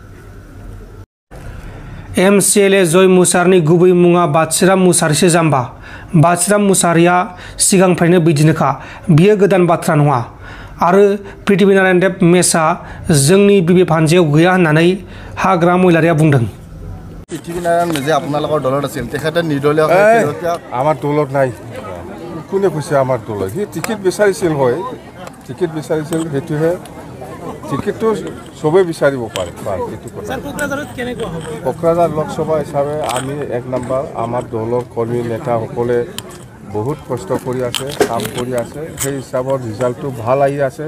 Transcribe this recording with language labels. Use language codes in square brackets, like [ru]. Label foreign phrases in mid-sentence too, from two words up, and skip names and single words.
[brx] MCLA जय मुसाहारिनि गुबै मुङा बाथिराम मुसाहारिसो जाम्बा। बाथिराम मुसाहारिया सिगांनिफ्रायनो बिदिनोखा, बियो गोदान बाथ्रा नङा आरो पृथ्वीनारायण देब मेसआ जोंनि बिबि भान्जायाव गैया होननानै हाग्रा महिलारिया बुंदों। [as] পৃথিৱীনাৰায়ণ মেজে আপোনালোকৰ দলত আছিল, তেখেতে নিৰ্দলীয় আমাৰ দলত নাই। কোনে কৈছে আমাৰ দলত? সি টিকেট বিচাৰিছিল, হয় টিকেট বিচাৰিছিল, সেইটোহে। টিকেটটো চবেই বিচাৰিব পাৰে, এইটো কথা। কোকৰাঝাৰ লোকসভা হিচাপে আমি 1 নম্বৰ, আমাৰ দলৰ কৰ্মী নেতাসকলে বহুত কষ্ট কৰি আছে, কাম কৰি আছে, সেই হিচাপত ৰিজাল্টটো ভাল আহি আছে।